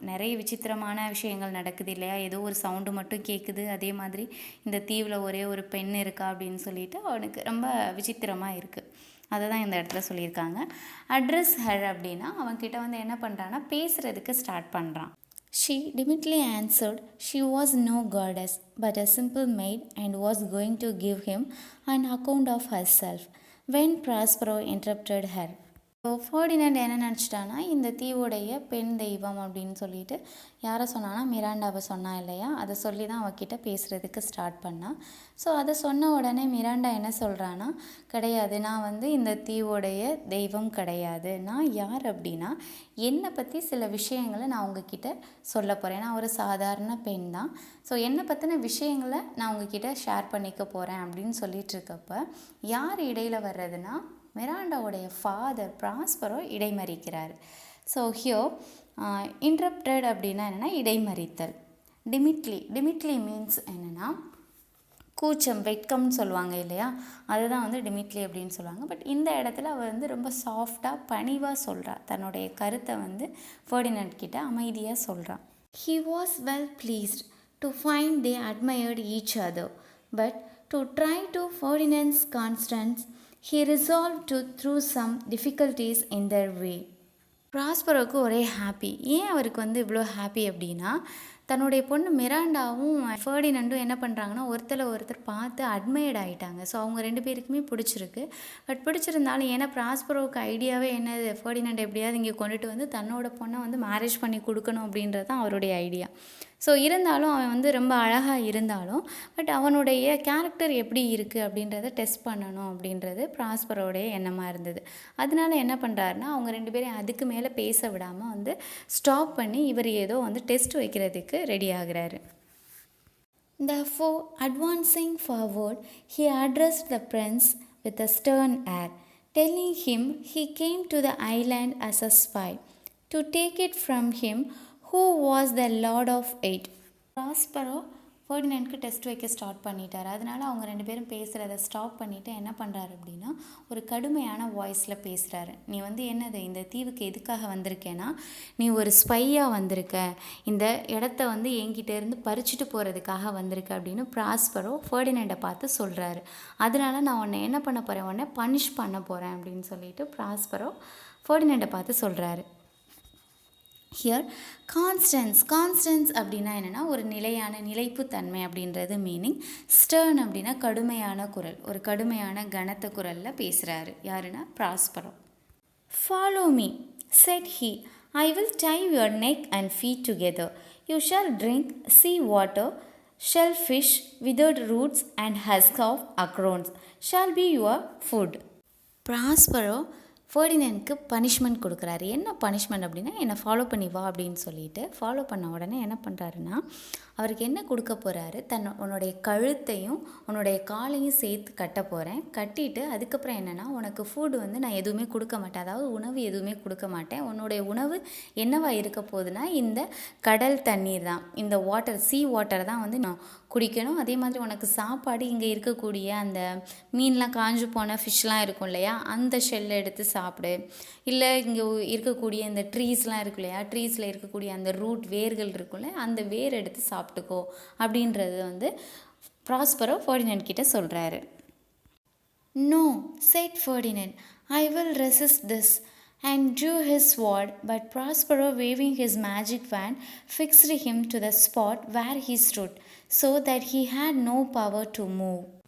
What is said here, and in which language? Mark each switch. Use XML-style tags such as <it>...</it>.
<ta>நிறைய விசித்திரமான விஷயங்கள் நடக்குது இல்லையா, ஏதோ ஒரு சவுண்டு மட்டும் கேட்குது, அதே மாதிரி இந்த தீவில் ஒரே ஒரு பெண் இருக்கா அப்படின்னு சொல்லிட்டு அவனுக்கு ரொம்ப விசித்திரமாக இருக்குது. அதை தான் இந்த இடத்துல சொல்லியிருக்காங்க. அட்ரஸ் ஹர் அப்படின்னா அவன்கிட்ட வந்து என்ன பண்ணுறான்னா பேசுகிறதுக்கு ஸ்டார்ட் பண்ணுறான்.</ta> <en>She timidly answered she was no goddess but a simple maid and was going to give him an account of herself when Prospero interrupted her.</en> <ta>So Ferdinand என்ன நினச்சிட்டான்னா, இந்த தீவுடைய பெண் தெய்வம் அப்படின்னு சொல்லிட்டு யாரை சொன்னான்னா மிராண்டாவை சொன்னா இல்லையா, அதை சொல்லி தான் அவகிட்ட பேசுகிறதுக்கு ஸ்டார்ட் பண்ணான். ஸோ அதை சொன்ன உடனே மிராண்டா என்ன சொல்கிறான்னா, கிடையாது, நான் வந்து இந்த தீவுடைய தெய்வம் கிடையாது, நான் யார் அப்படின்னா என்னை பற்றி சில விஷயங்களை நான் உங்ககிட்ட சொல்ல போகிறேன், நான் ஒரு சாதாரண பெண் தான், ஸோ என்னை பற்றின விஷயங்களை நான் உங்ககிட்ட ஷேர் பண்ணிக்க போகிறேன் அப்படின்னு சொல்லிட்டு இருக்கப்ப யார் இடையில் வர்றதுன்னா மிராண்டாவுடைய ஃபாதர் ப்ராஸ்பரோ இடைமறிக்கிறார். ஸோ</ta> <en>he interrupted</en> <ta>அப்படின்னா என்னென்னா இடைமறித்தல். டிமிட்லி மீன்ஸ் என்னென்னா கூச்சம், வெட்கம்னு சொல்லுவாங்க இல்லையா, அதுதான் வந்து டிமிட்லி அப்படின்னு சொல்லுவாங்க. பட் இந்த இடத்துல அவர் வந்து ரொம்ப சாஃப்டாக பணிவாக சொல்கிறார், தன்னுடைய கருத்தை வந்து ஃபெர்டினண்ட் கிட்ட அமைதியாக சொல்கிறான்.</ta> <en>He was well pleased to find they admired each other, but to try to Ferdinand's constance he resolved to through some difficulties in their way.</en> <ta>ப்ராஸ்பரோவுக்கு ஒரே ஹாப்பி. ஏன் அவருக்கு வந்து இவ்வளோ ஹாப்பி அப்படின்னா, தன்னுடைய பொண்ணு மிராண்டாவும் ஃபெர்டினண்டும் என்ன பண்ணுறாங்கன்னா ஒருத்தர் பார்த்து அட்மையர்ட் ஆகிட்டாங்க. ஸோ அவங்க 2 பேருக்குமே பிடிச்சிருக்கு. பட் பிடிச்சிருந்தாலும் ஏன்னா ப்ராஸ்பரோவுக்கு ஐடியாவே என்னது, ஃபெர்டினண்ட் எப்படியாவது இங்கே கொண்டுட்டு வந்து தன்னோட பொண்ணை வந்து மேரேஜ் பண்ணி கொடுக்கணும் அப்படின்றது தான் அவருடைய ஐடியா. ஸோ இருந்தாலும் அவன் வந்து ரொம்ப அழகாக இருந்தாலும் பட் அவனுடைய கேரக்டர் எப்படி இருக்குது அப்படின்றத டெஸ்ட் பண்ணணும் அப்படின்றது ப்ராஸ்பரோடைய எண்ணமாக இருந்தது. அதனால என்ன பண்ணுறாருன்னா அவங்க 2 பேரையும் அதுக்கு மேலே பேச விடாமல் வந்து ஸ்டாப் பண்ணி இவர் ஏதோ வந்து டெஸ்ட் வைக்கிறதுக்கு ரெடி ஆகுறாரு.</ta> <en>Therefore, advancing forward, he addressed the prince with a stern air, telling him he came to the island as a spy, to take it from him who was the lord of it.</en> <ta>Prospero ஃபெர்டினண்ட்க்கு test வைக்க start பண்ணிட்டார். அதனால் அவங்க 2 பேரும் பேசுகிறத stop பண்ணிவிட்டு என்ன பண்ணுறாரு அப்படின்னா ஒரு கடுமையான வாய்ஸில் பேசுகிறாரு. நீ வந்து என்னது இந்த தீவுக்கு எதுக்காக வந்திருக்கேன்னா, நீ ஒரு ஸ்பையாக வந்திருக்க, இந்த இடத்த வந்து என்கிட்டேருந்து பறிச்சுட்டு போகிறதுக்காக வந்திருக்க அப்படின்னு ப்ராஸ்பரோ ஃபெர்டினண்டை பார்த்து சொல்கிறாரு. அதனால் நான் உன்னை என்ன பண்ண போகிறேன், உன்னை பனிஷ் பண்ண போகிறேன் அப்படின்னு சொல்லிட்டு ப்ராஸ்பரோ ஃபெர்டினண்டை பார்த்து சொல்கிறாரு. ஹியர் கான்ஸ்டன்ஸ் அப்படின்னா என்னென்னா ஒரு நிலைப்புத்தன்மை அப்படின்றது மீனிங். ஸ்டர்ன் அப்படின்னா கடுமையான குரல், ஒரு கடுமையான கனத்த குரலில் பேசுகிறாரு. யாருன்னா</ta> <en>Prospero. Follow me said he, I will tie your neck and feet together. You shall drink sea water, shellfish, withered roots and husk of acorns shall be your food.</en> <ta>Prospero ஃபெர்டினண்ட்க்கு punishment கொடுக்குறாரு. என்ன punishment அப்படின்னா, என்னை follow பண்ணி வா அப்படின்னு சொல்லிட்டு follow பண்ண உடனே என்ன பண்ணுறாருன்னா அவருக்கு என்ன கொடுக்க போகிறாரு, உன்னுடைய கழுத்தையும் உன்னுடைய காலையும் சேர்த்து கட்ட போகிறேன். கட்டிட்டு அதுக்கப்புறம் என்னென்னா உனக்கு ஃபுட் வந்து நான் எதுவுமே கொடுக்க மாட்டேன், அதாவது உணவு எதுவுமே கொடுக்க மாட்டேன். உன்னுடைய உணவு என்னவா இருக்க போகுதுன்னா இந்த கடல் தண்ணீர் தான், இந்த சீ வாட்டர் தான் வந்து நான் குடிக்கணும். அதே மாதிரி உனக்கு சாப்பாடு இங்கே இருக்கக்கூடிய அந்த மீன்லாம் காஞ்சு போன ஃபிஷ்லாம் இருக்கும் இல்லையா, அந்த ஷெல்லை எடுத்து சாப்பிடு. இல்லை இங்கே இருக்கக்கூடிய இந்த ட்ரீஸ்லாம் இருக்கும் இல்லையா, ட்ரீஸில் இருக்கக்கூடிய அந்த ரூட் வேர்கள் இருக்கும்ல, அந்த வேர் எடுத்து சாப்பிட்டுக்கோ அப்படின்றது வந்து ப்ராஸ்பரோ ஃபெர்டினண்ட் கிட்ட சொல்கிறாரு.</ta> <en>No said Ferdinand, I will resist this, and drew his sword, but Prospero, waving his magic wand, fixed him to the spot where he stood, so that he had no power to move.</en>